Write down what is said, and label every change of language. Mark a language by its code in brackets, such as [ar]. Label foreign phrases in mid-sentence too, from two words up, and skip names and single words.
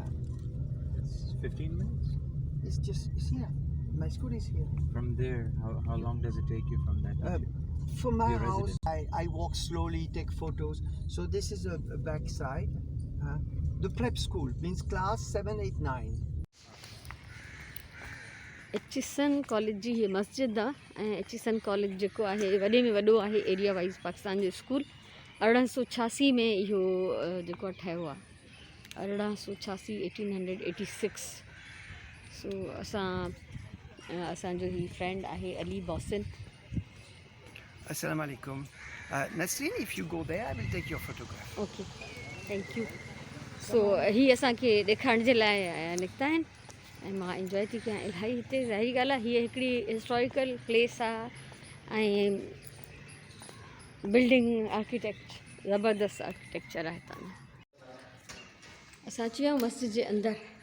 [en] It's 15 minutes. It's here. My school is here. From there, how long does it take you from that? From my Your house, residence. I walk slowly, take photos. So this is a back side. The prep school means class 7, 8, 9. [sd] एचिसन कॉलेज जी हीअ मस्जिद आहे. ऐं एचिसन कॉलेज जेको आहे वॾे में वॾो आहे [en] area wise [sd] पाकिस्तान जो स्कूल. 1886 में इहो जेको आहे ठहियो आहे. 1886 1886. सो असांजो ही फ्रेंड आहे अली बॉसिन. [ar] السلام عليكم. [en] Nasreen, if you go there, I will take your photograph. Okay, thank you. [sd] सो ही असांखे ॾेखारण जे लाइ निकिता आहिनि ऐं मां इंजॉय थी कयां इलाही. हिते ज़ाहिरी ॻाल्हि आहे हीअ हिकिड़ी [en] historical place [sd] आहे ऐं बिल्डिंग ज़बरदस्त आर्किटेक्चर आहे हितां जो. असां अची विया आहियूं मस्जिद जे अंदरि.